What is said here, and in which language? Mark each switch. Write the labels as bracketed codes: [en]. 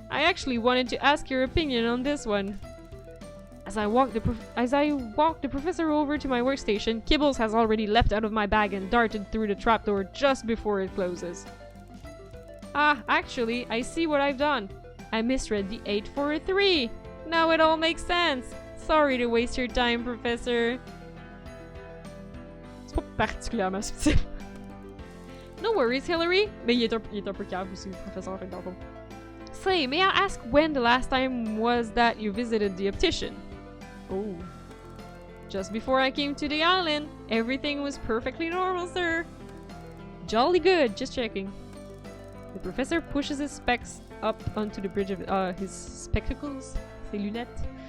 [en] I actually wanted to ask your opinion on this one. As I walk the professor over to my workstation, Kibbles has already leapt out of my bag and darted through the trapdoor just before it closes. Ah, actually, I see what I've done. I misread the 8 for a 3. Now it all makes sense. Sorry to waste your time, Professor. [fr] C'est pas particulièrement subtil. [en] No worries, Hillary. [fr] Mais il est un peu cave aussi, le professeur, fait dans le fond. [en] Say, may I ask when the last time was that you visited the optician? Oh. Just before I came to the island. Everything was perfectly normal, sir. Jolly good, just checking. The professor pushes his specs up onto the bridge of his spectacles, [fr] ses lunettes,